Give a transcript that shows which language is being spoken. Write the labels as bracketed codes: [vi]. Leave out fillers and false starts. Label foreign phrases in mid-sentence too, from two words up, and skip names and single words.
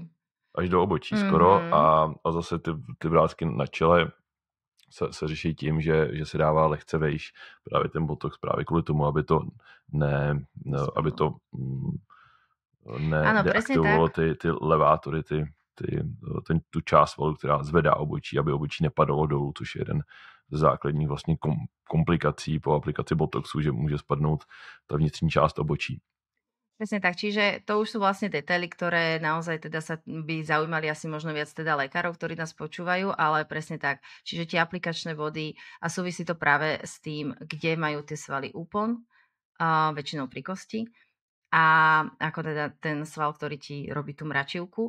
[cs] Až do obočí skoro a zase ty vrásky na čele se řeší tím, že se dává lehce vejš právě ten botox právě kvůli tomu, aby to neaktivovalo ty levátory, tu část svalu, která zvedá obočí, aby obočí nepadalo dolů, což je jeden z základních vlastně komplikací po aplikaci botoxu, že může spadnout ta vnitřní část obočí. [sk] Presne tak, čiže to už sú vlastne detaily, ktoré naozaj teda sa by zaujímali asi možno viac teda lekárov, ktorí nás počúvajú, ale presne tak. Čiže tie aplikačné body a súvisí to práve s tým, kde majú tie svaly úpon, väčšinou pri kosti a ako teda ten sval, ktorý ti robí tú mračivku.